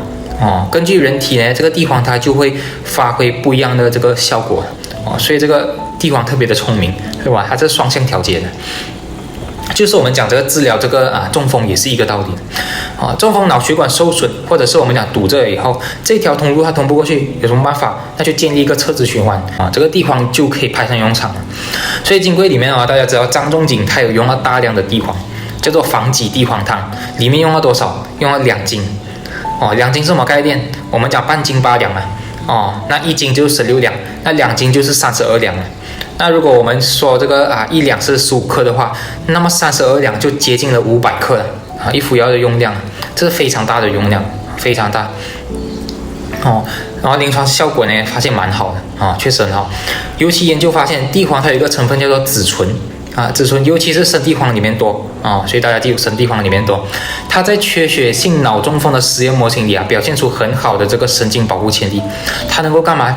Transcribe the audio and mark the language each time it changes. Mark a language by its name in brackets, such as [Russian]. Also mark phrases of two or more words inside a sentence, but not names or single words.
[Chinese] 根據人體呢，這個地黃它就會發揮不一樣的這個效果所以這個地黃特別的聰明，是吧？它是雙向調節的，就是我們講這個治療這個中風也是一個道理中風腦血管受損，或者是我們講堵着以後，這條通路它通不過去，有什麼辦法？那就建立一個側支循環這個地黃就可以派上用場了。所以金匱裡面大家知道張仲景他有用了大量的地黄，叫做防己地黃湯，裡面用了多少？用了2斤。2斤是什麼概念？我們講半斤8兩那1斤就是16兩，那2斤就是32兩了。那如果我們說這個1兩是15克的話，那麼32兩就接近了500克了一服藥的用量，這是非常大的用量，非常大然後臨床效果呢，發現蠻好的確實很好。尤其研究發現地黃它有一個成分叫做紫醇紫醇尤其是生地黄裡面多所以大家記住生地黄裡面多，它在缺血性腦中風的實驗模型裡表現出很好的這個神經保護潛力，它能夠幹嘛？